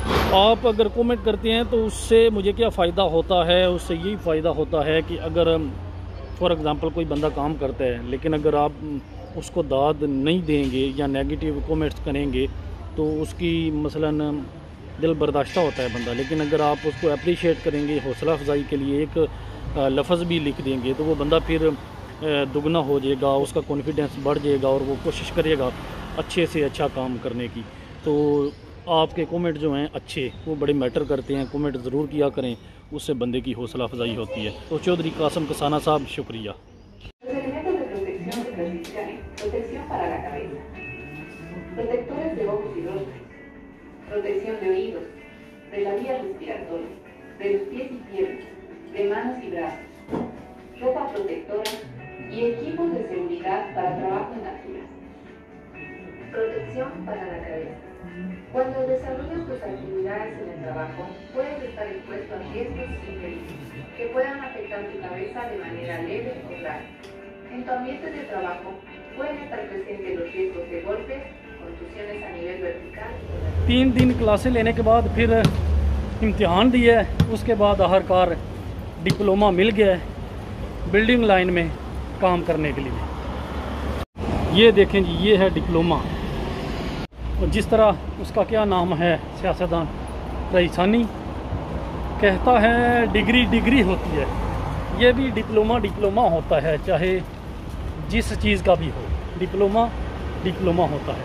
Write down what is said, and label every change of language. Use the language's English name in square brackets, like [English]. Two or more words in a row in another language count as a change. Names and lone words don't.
[Urdu] آپ اگر کمنٹ کرتے ہیں تو اس سے مجھے کیا فائدہ ہوتا ہے، اس سے یہی فائدہ ہوتا ہے کہ اگر [English] for example [Urdu] کوئی بندہ کام کرتا ہے لیکن اگر آپ اس کو داد نہیں دیں گے یا [English] negative comments [Urdu] کریں گے تو اس کی مثلاً دل برداشت ہوتا ہے بندہ، لیکن اگر آپ اس کو ایپریشیئیٹ کریں گے، حوصلہ افزائی کے لیے ایک لفظ بھی لکھ دیں گے تو وہ بندہ پھر دگنا ہو جائے گا، اس کا کانفیڈنس بڑھ جائے گا اور وہ کوشش کرے گا اچھے سے اچھا کام کرنے کی. تو آپ کے کمنٹ جو ہیں اچھے وہ بڑے میٹر کرتے ہیں، کمنٹ ضرور کیا کریں، اس سے بندے کی حوصلہ افزائی ہوتی ہے. تو چوہدری قاسم کسانہ صاحب شکریہ. [Spanish] Protectores de ojos y rostro, protección de oídos, de la vía respiratoria, de los pies y piernas, de manos y brazos, ropa protectora y equipos de seguridad para trabajo en alturas. Protección para la cabeza. Cuando desarrollas tus actividades en el trabajo, puedes estar expuesto a riesgos imprevistos que puedan afectar tu cabeza de manera leve o grave. En tu ambiente de trabajo pueden estar presentes los riesgos de golpes, contusiones a nivel vertical। [Urdu] 3 دن کلاسیں لینے کے بعد پھر امتحان دیا ہے، اس کے بعد آخرکار ڈپلومہ مل گیا ہے [English] building line [Urdu] میں کام کرنے کے لیے. یہ دیکھیں جی، یہ ہے ڈپلومہ۔ اور جس طرح اس کا کیا نام ہے، سیاستدان رئیسانی کہتا ہے ڈگری ڈگری ہوتی ہے، یہ بھی ڈپلومہ ڈپلومہ ہوتا ہے، چاہے جس چیز کا بھی ہو، ڈپلومہ ڈپلومہ ہوتا ہے.